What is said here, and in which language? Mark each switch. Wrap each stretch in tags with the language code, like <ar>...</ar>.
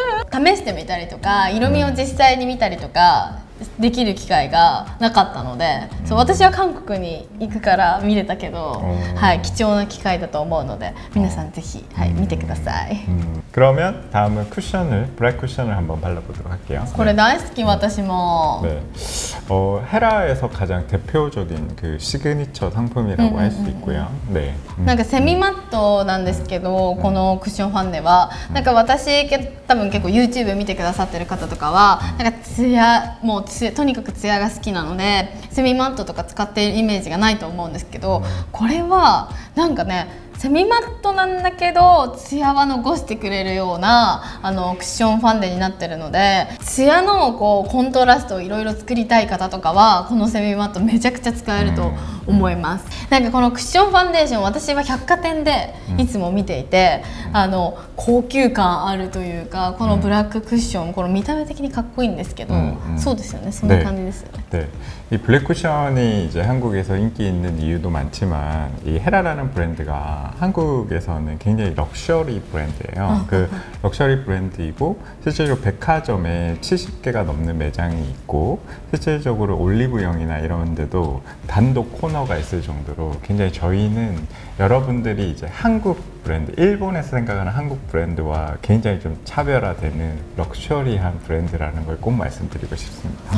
<ja>試してみたりとか、色味を実際に見たりとかできる機会がなかったので、そう私は韓国に行くから見れたけど、はい、貴重な機会だと思うので皆さんぜひ、はい、見てください。</ja> <ko>그러면 다음은 쿠션을 브라이트 쿠션을 한번 발라보도록 할게요.</ko> <ja>これ大好き、私も。</ja> <ko>네. 헤라에서 가장 대표적인 그 시그니처 상품이라고 할 수 있고요. 네.</ko> <ja>なんかセミマットなんですけど、このクッションファンデはなんか私多分結構 YouTube 見てくださってる方とかはなんかツヤ、もうとにかくツヤが好きなのでセミマットとか使っているイメージがないと思うんですけど、これはなんかねセミマットなんだけどツヤは残してくれるようなクッションファンデになってるので、ツヤのこうコントラストをいろいろ作りたい方とかはこのセミマットめちゃくちゃ使えると思います。なんかこのクッションファンデーション、私は百貨店でいつも見ていて、高級感あるというか、このブラッククッション、この見た目的にかっこいいんですけど、そうですよね、そんな感じですよね。</ja> <ko>네. 이 블랙 쿠션이 이제 한국에서 인기 있는 이유도 많지만 이 헤라라는 브랜드가 한국에서는 굉장히 럭셔리 브랜드예요. 그 럭셔리 브랜드이고 실제로 백화점에 70개가 넘는 매장이 있고 실질적으로 올리브영이나 이런 데도 단독 코너가 있을 정도로 굉장히 저희는 여러분들이 이제 한국 브랜드, 일본에서 생각하는 한국 브랜드와 굉장히 좀 차별화되는 럭셔리한 브랜드라는 걸 꼭 말씀드리고 싶습니다.</ko>